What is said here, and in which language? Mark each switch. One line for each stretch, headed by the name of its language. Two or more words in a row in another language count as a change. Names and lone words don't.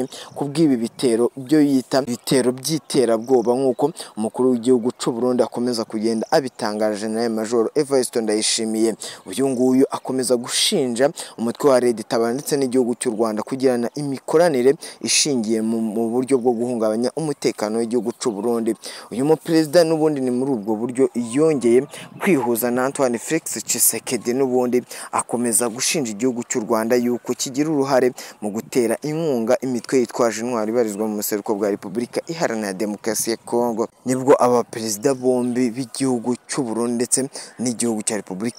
Kinyarwanda: kubw'ibi bitero byo yita bitero by'iterabwoba nk'uko umukuru w'igihugu cy'u Burundi akomeza kugenda abitangaje General Major Evariste Ndayishimiye uyu nguyu akomeza gushinja umutwe wa Red Tabara ndetse n'igihugu cy'u Rwanda kugirana imikoranire ishingiye mu buryo bwo guhungabanya umutekano w'igihugu cy'u Burundi uyu mu president n'ubundi ni muri ubwo buryo yongeye kwihuza na Antoine Felix Tshisekedi n'ubundi akomeza gushinja igihugu cy'u Rwanda yuko kigira uruhare mu gutera inkunga imitwe yitwaje intwari ibarizwa mu museruko bwa Repubulika Iharanira Demokarasi ya Kongo nibwo aba perezida bombi b'igihugu cy'u Burundi ndetse n'igihugu cya Repubulika